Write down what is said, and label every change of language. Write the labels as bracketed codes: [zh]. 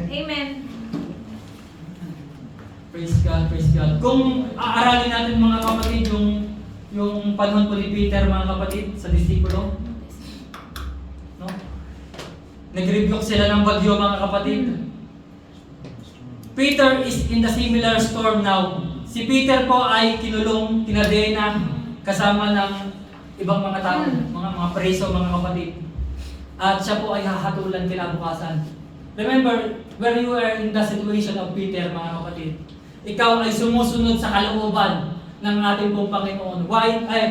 [tl] Amen. Praise God, praise God. Kung aaralin natin mga kapatid yung panahon po ni Peter mga kapatid sa disipulo, no? Nag-rebuke sila ng bagyo mga kapatid. [en] Peter is in the similar storm now. [tl] Si Peter po ay kinulong, kinadena, kasama ng ibang mga tao, mga preso mga kapatid. At siya po ay hahatulan kinabukasan. [en] Remember, when you are in the situation of Peter [tl] mga kapatid, ikaw ay sumusunod sa kalooban ng ating pong Panginoon. Why?